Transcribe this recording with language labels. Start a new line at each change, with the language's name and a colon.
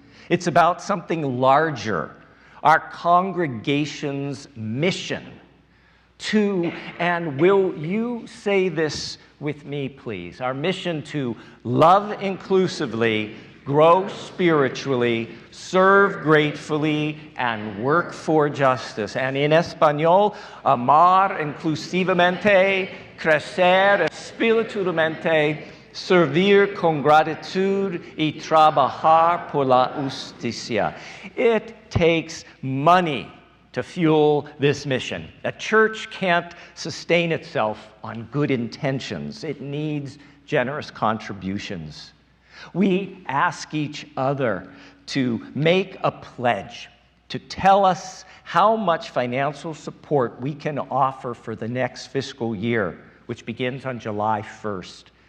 English: It's about something larger, our congregation's mission to, and will you say this with me, please, our mission to love inclusively, grow spiritually, serve gratefully, and work for justice. And in
Spanish: español, amar inclusivamente, crecer espiritualmente, servir con gratitud y trabajar por la justicia.
English: It takes money to fuel this mission. A church can't sustain itself on good intentions. It needs generous contributions. We ask each other to make a pledge, to tell us how much financial support we can offer for the next fiscal year, which begins on July 1st.